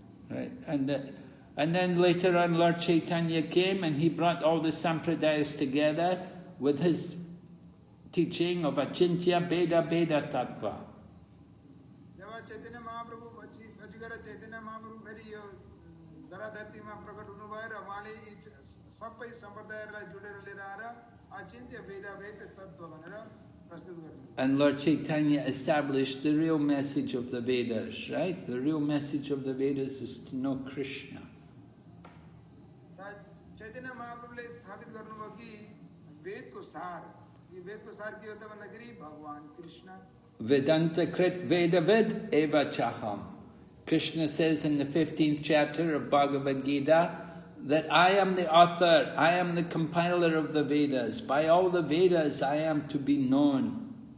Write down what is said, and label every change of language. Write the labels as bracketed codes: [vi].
[en] Right, and then later on Lord Chaitanya came and he brought all the sampradayas together with his teaching of Achintya Beda Beda Tattva. [ne] जब चैतन्य महाप्रभु पछि गएर चैतन्य महाप्रभु फेरि यो धराधरतीमा प्रकट हुनुभयो र उहाँले यी सबै सम्प्रदायहरूलाई जोडेर लिएर आएर अचिन्त्य भेदाभेद तत्त्व भनेर प्रस्तुत गर्नु. [en] And Lord Chaitanya established the real message of the Vedas, right? The real message of the Vedas is to know Krishna. [ne] Chaitanya महाप्रभुले स्थापित गर्नुभयो कि वेदको सार, यो वेदको सार के हो त भन्दाखेरि भगवान Krishna. [sa] Vedanta Krit Vedavid Eva Chaham. [en] Krishna says in the 15th chapter of Bhagavad Gita that I am the author, I am the compiler of the Vedas. By all the Vedas I am to be known.